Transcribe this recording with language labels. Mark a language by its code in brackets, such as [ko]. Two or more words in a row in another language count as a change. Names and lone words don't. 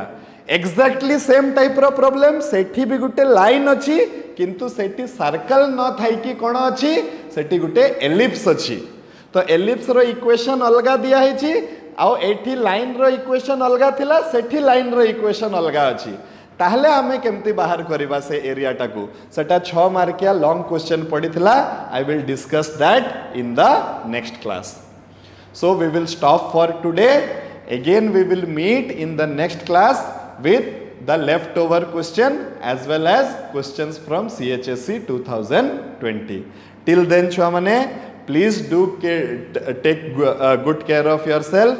[en] exactly same type [or] ର ପ୍ରବ୍ଲେମ ସେଠି ଭି ଗୋଟେ ଲାଇନ ଅଛି କିନ୍ତୁ ସେଠି ସର୍କଲ ନ ଥାଇ କି କଣ ଅଛି ସେଠି ଗୋଟେ ଏଲିପ୍ସ ଅଛି ତ ଏଲିପ୍ସ ର ଇକ୍ୱେସନ ଅଲଗା ଦିଆ ହେଇଛି ଆ ଏଠି ଲାଇନ ର ଇକ୍ୱେସନ ଅଲଗା ଥିଲା ସେଠି ଲାଇନ ର ଇକ୍ୱେସନ ଅଲଗା ଅଛି ତାହାଲେ ଆମେ କେମିତି ବାହାର କରିବା ସେ ଏରିଆ ଟାକୁ ସେଟା 6 ମାର୍କିଆ [en] long question [or] ପଡ଼ିଥିଲା। [en] I will discuss that in the next class. So we will stop for today. Again we will meet in the next class with the leftover question as well as questions from CHSE 2020. Till then [or] ଛୁଆ ମାନେ [en] please do take good care of yourself.